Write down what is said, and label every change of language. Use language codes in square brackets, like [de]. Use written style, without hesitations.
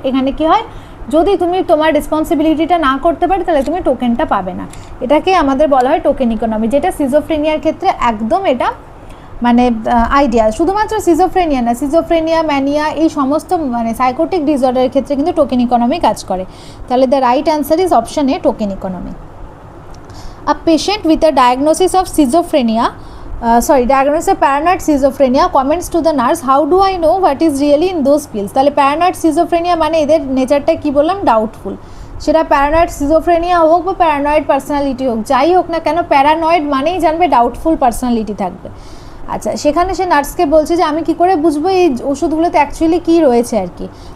[bn] এখানে কি হয়, যদি তুমি তোমার রেসপন্সিবিলিটিটা না করতে পারো তাহলে তুমি টোকেনটা পাবে না, এটাকে আমাদের বলা হয় টোকেন ইকোনমি, যেটা সিজোফ্রেনিয়ার ক্ষেত্রে একদম এটা মানে আইডিয়া। শুধুমাত্র সিজোফ্রেনিয়া না, সিজোফ্রেনিয়া, ম্যানিয়া, এই সমস্ত মানে সাইকোটিক ডিসঅর্ডারের ক্ষেত্রে কিন্তু টোকেন ইকোনমি কাজ করে। [en] তাহলে the right answer is option A, token economy. A patient with a diagnosis of schizophrenia, diagnosis of paranoid schizophrenia comments to the nurse, how do I know what is really in those pills? [bn] তাহলে paranoid schizophrenia মানে এদের নেচারটা কি বললাম, doubtful. সেটা paranoid schizophrenia হোক বা paranoid personality হোক, যাই হোক না কেন, প্যারানয়েড মানেই জানবে ডাউটফুল পার্সোনালিটি থাকবে। আচ্ছা, সেখানে সে নার্সকে বলছে যে আমি কি করে বুঝবো এই ওষুধগুলোতে অ্যাকচুয়ালি কী রয়েছে আর কি।